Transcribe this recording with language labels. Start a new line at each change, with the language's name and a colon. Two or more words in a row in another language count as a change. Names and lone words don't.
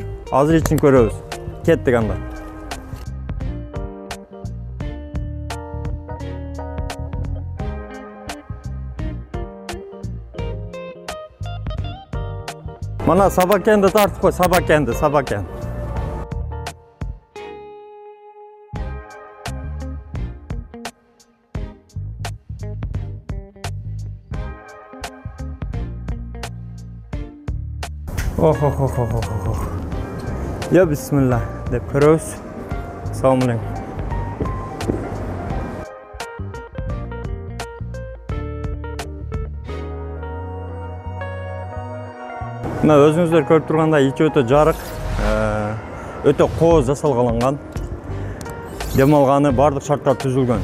Kyrgyz: Азыр ичин көрөбүз. Кеттик анда. Мана Собакенди тартып кой, Собакен.
Uzbek: Ya bismillah deb ko'ramiz. Assalomu alaykum.
Kyrgyz: Мына өзүңүздөр көрүп тургандай ичи өтө жарык, өтө кооз жасалган. Дем алганы бардык шарттар түзүлгөн.